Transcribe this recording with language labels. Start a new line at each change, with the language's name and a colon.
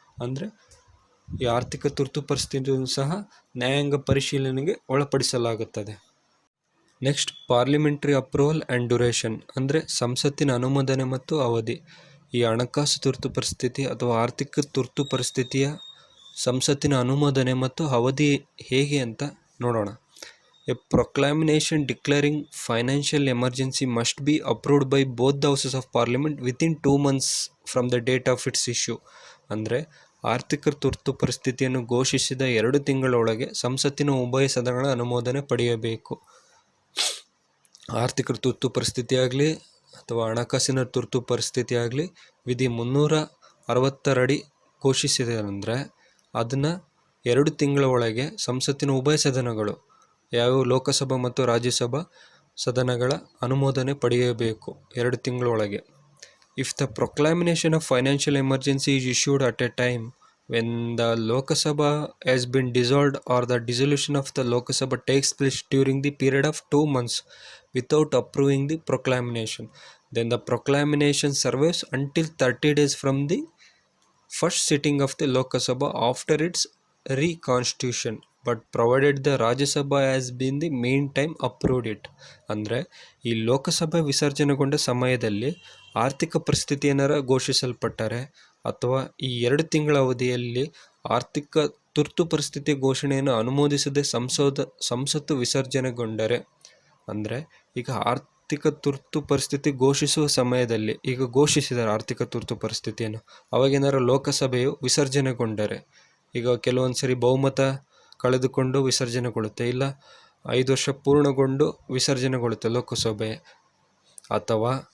Kannada: ಅಂದರೆ ಈ ಆರ್ಥಿಕ ತುರ್ತು ಪರಿಸ್ಥಿತಿಯನ್ನು ಸಹ ನ್ಯಾಯಾಂಗ ಪರಿಶೀಲನೆಗೆ ಒಳಪಡಿಸಲಾಗುತ್ತದೆ.
English: next parliamentary approval and duration,
Kannada: ಅಂದರೆ ಸಂಸತ್ತಿನ ಅನುಮೋದನೆ ಮತ್ತು ಅವಧಿ. ಈ ಹಣಕಾಸು ತುರ್ತು ಪರಿಸ್ಥಿತಿ ಅಥವಾ ಆರ್ಥಿಕ ತುರ್ತು ಪರಿಸ್ಥಿತಿಯ ಸಂಸತ್ತಿನ ಅನುಮೋದನೆ ಮತ್ತು ಅವಧಿ ಹೇಗೆ ಅಂತ ನೋಡೋಣ.
English: A proclamation declaring financial emergency must be approved by both the houses of parliament within 2 months from the date of its issue.
Kannada: ಅಂದರೆ ಆರ್ಥಿಕ ತುರ್ತು ಪರಿಸ್ಥಿತಿಯನ್ನು ಘೋಷಿಸಿದ 2 ತಿಂಗಳೊಳಗೆ ಸಂಸತ್ತಿನ ಉಭಯ ಸದನಗಳ ಅನುಮೋದನೆ ಪಡೆಯಬೇಕು. ಆರ್ಥಿಕ ತುರ್ತು ಪರಿಸ್ಥಿತಿ ಆಗಲಿ ಅಥವಾ ಹಣಕಾಸಿನ ತುರ್ತು ಪರಿಸ್ಥಿತಿ ಆಗಲಿ ವಿಧಿ 360 ಅಡಿ ಘೋಷಿಸಿದೆ ಅಂದರೆ ಅದನ್ನು 2 ತಿಂಗಳ ಒಳಗೆ ಸಂಸತ್ತಿನ ಉಭಯ ಸದನಗಳು ಯಾವ್ಯಾವ ಲೋಕಸಭಾ ಮತ್ತು ರಾಜ್ಯಸಭಾ ಸದನಗಳ ಅನುಮೋದನೆ ಪಡೆಯಬೇಕು 2 ತಿಂಗಳೊಳಗೆ.
English: If the proclamation of financial emergency is issued at a time when the Lok Sabha has been dissolved or the dissolution of the Lok Sabha takes place during the period of 2 months without approving the proclamation, then the proclamation serves until 30 days from the first sitting of the Lok Sabha after its reconstitution, but provided the Rajya Sabha has been the meantime approved it.
Kannada: ಅಂದರೆ ಈ ಲೋಕಸಭೆ ವಿಸರ್ಜನೆಗೊಂಡ ಸಮಯದಲ್ಲಿ ಆರ್ಥಿಕ ಪರಿಸ್ಥಿತಿ ಏನಾರ ಘೋಷಿಸಲ್ಪಟ್ಟರೆ ಅಥವಾ ಈ 2 ತಿಂಗಳ ಅವಧಿಯಲ್ಲಿ ಆರ್ಥಿಕ ತುರ್ತು ಪರಿಸ್ಥಿತಿ ಘೋಷಣೆಯನ್ನು ಅನುಮೋದಿಸದೆ ಸಂಸತ್ತು ವಿಸರ್ಜನೆಗೊಂಡರೆ, ಅಂದರೆ ಈಗ ಆರ್ಥಿಕ ತುರ್ತು ಪರಿಸ್ಥಿತಿ ಘೋಷಿಸುವ ಸಮಯದಲ್ಲಿ ಈಗ ಘೋಷಿಸಿದ್ದಾರೆ ಆರ್ಥಿಕ ತುರ್ತು ಪರಿಸ್ಥಿತಿಯನ್ನು, ಅವಾಗೇನಾರು ಲೋಕಸಭೆಯು ವಿಸರ್ಜನೆಗೊಂಡರೆ, ಈಗ ಕೆಲವೊಂದು ಸರಿ ಬಹುಮತ ಕಳೆದುಕೊಂಡು ವಿಸರ್ಜನೆಗೊಳ್ಳುತ್ತೆ, ಇಲ್ಲ 5 ವರ್ಷ ಪೂರ್ಣಗೊಂಡು ವಿಸರ್ಜನೆಗೊಳ್ಳುತ್ತೆ ಲೋಕಸಭೆ, ಅಥವಾ